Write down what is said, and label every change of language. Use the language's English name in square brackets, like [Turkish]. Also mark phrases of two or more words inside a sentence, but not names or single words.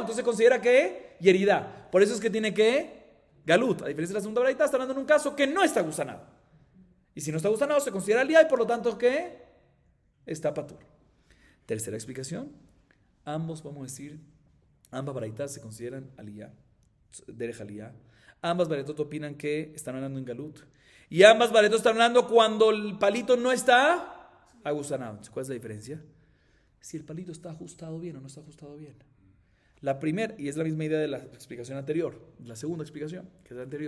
[Spanish] Entonces se considera que yeridá. Por eso es que tiene galut. A diferencia de la segunda baraita, está hablando en un caso que no está gusanado. Y si no está gusanado, se considera aliyah y por lo tanto está patur. Tercera explicación. Ambos, vamos a decir, ambas baraitas se consideran aliyah, [Hebrew] derech aliyah. [Spanish] Ambas baretot opinan que están hablando en galut. Y ambas baretot están hablando cuando el palito no está agusanado. ¿Cuál es la diferencia? Si el palito está ajustado bien o no está ajustado bien. La primera, y es la misma idea de la explicación anterior, la segunda explicación, que es la anterior.